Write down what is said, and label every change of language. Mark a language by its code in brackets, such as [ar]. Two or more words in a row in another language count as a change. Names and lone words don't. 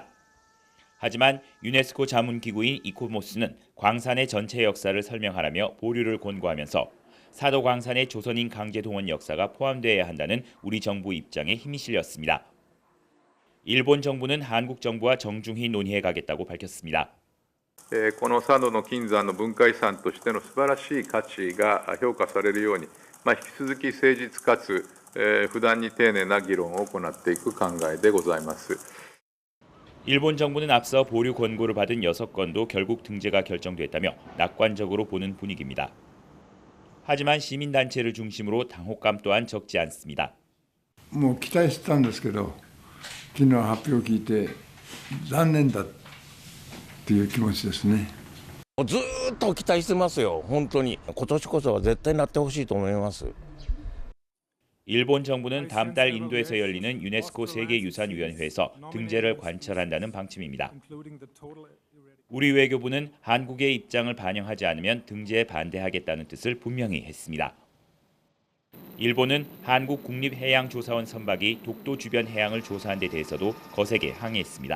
[ko] 하지만 유네스코 자문기구인 이코모스는 광산의 전체 역사를 설명하라며 보류를 권고하면서 사도광산의 조선인 강제 동원 역사가 포함되어야 한다는 우리 정부 입장에 힘이 실렸습니다. 일본 정부는 한국 정부와 정중히 논의해 가겠다고 밝혔습니다. [ja] この佐渡の金山の文化遺産としての素晴らしい価値が評価されるように、引き続き誠実かつ不断に丁寧な議論を行っていく考えでございます。 [ko] 일본 정부는 앞서 보류 권고를 받은 6건도 결국 등재가 결정됐다며 낙관적으로 보는 분위기입니다. 하지만 시민단체를 중심으로 당혹감 또한 적지 않습니다. [ja] もう期待してたんですけど、昨日発表を聞いて残念だっていう気持ちですね。ずっと期待してますよ。本当に今年こそは絶対なってほしいと思います。 [ko] 일본 정부는 다음 달 인도에서 열리는 유네스코 세계유산위원회에서 등재를 관철한다는 방침입니다. 우리 외교부는 한국의 입장을 반영하지 않으면 등재에 반대하겠다는 뜻을 분명히 했습니다. 일본은 한국 국립해양조사원 선박이 독도 주변 해양을 조사한 데 대해서도 거세게 항의했습니다.